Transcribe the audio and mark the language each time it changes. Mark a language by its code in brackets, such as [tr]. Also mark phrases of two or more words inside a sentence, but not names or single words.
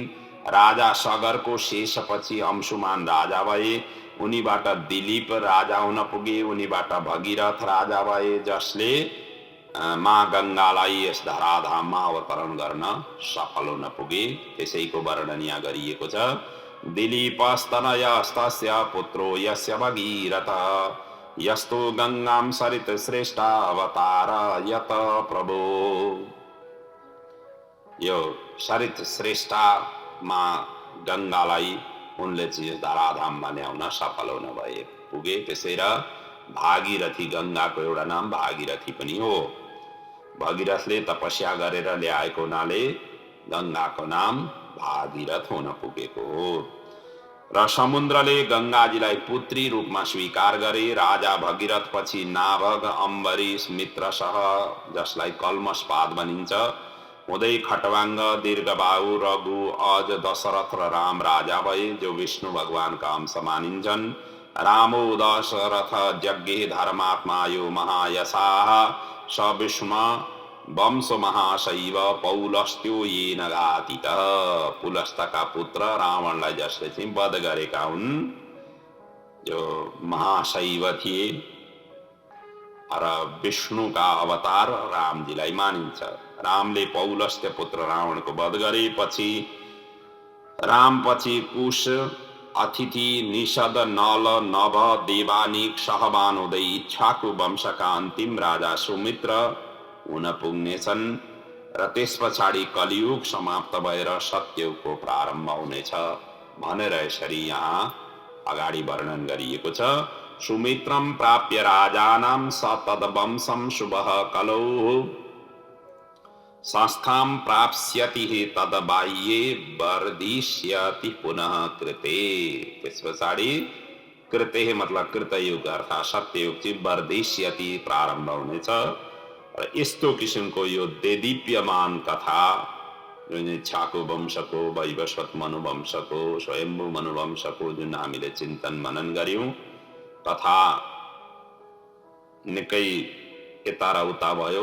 [ne] राजा सगरको शेषपछि अंशुमान राजा भए। उनीबाट दिलीप राजा हुन पुगे। उनीबाट भगीरथ राजा भए, जसले माँ गङ्गालाई यस धराधाममा अवतरण गर्न सफल हुन पुगे। त्यसैको वर्णन यहाँ गरिएको छ। [sa] दिलीपस्तनयस्तस्य पुत्रो यस्य भगीरथ यस्तो गङ्गां सरित श्रेष्ठ अवतार यत प्रभो। [ne] यो सरित श्रेष्ठमा गङ्गालाई उनले चाहिँ धराधाममा ल्याउन सफल हुन भए पुगे। त्यसै र भागीरथी, गङ्गाको एउटा नाम भागीरथी पनि हो। भगीरथले तपस्या गरेर ल्याएको हुनाले गङ्गाको नाम भागीरथ हुन पुगेको हो। र समुद्रले गङ्गाजीलाई पुत्री रूपमा स्वीकार गरे। राजा भगीरथ पछि नाभग, अम्बरीश, मित्रसह, जसलाई कल्मषपाद भनिन्छ, हुँदै खटवाङ्ग, दीर्घबाहु, रघु, अज, दशरथ र राम राजा भए, जो विष्णु भगवानका अंश मानिन्छन्। [sa] रामो दशरथ यज्ञे धर्मात्मा यो महायशाः, स विष्णु वंश महाशैव पौलस्त्यो येन घातितः। [ne] पुलस्तका पुत्र रावणलाई जसले चाहिँ वध गरेका हुन्, जो महाशैव थिए र विष्णुका अवतार रामजीलाई मानिन्छ। रामले पौलस्त्य पुत्र रावणको वध गरेपछि रामपछि कुश, अतिथि, निषद, नल, नभ, देवानिक, सहबान हुँदै इच्छाको वंशका अन्तिम राजा सुमित्र हुन पुग्नेछन् र त्यस पछाडि कलियुग समाप्त भएर सत्ययुगको प्रारम्भ हुनेछ भनेर यसरी यहाँ अगाडि वर्णन गरिएको छ। [sa] सुमित्रम प्राप्य राजानां स तद्वंशं शुभः कलौ संस्थां प्राप्स्यति तद्बाह्ये वर्धिष्यति पुनः कृते। [ne] त्यस पछाडि कृते मतलब कृतयुग अर्थात् सत्ययुग चाहिँ वर्धिष्यति प्रारम्भ हुनेछ। र यस्तो किसिमको यो देदीप्यमान कथा जुन इच्छाको वंशको, वैवस्वत मनुवंशको, स्वयम्भू मनुवंशको जुन हामीले चिन्तन मनन गर्यौं, कथा निकै यता र उता भयो।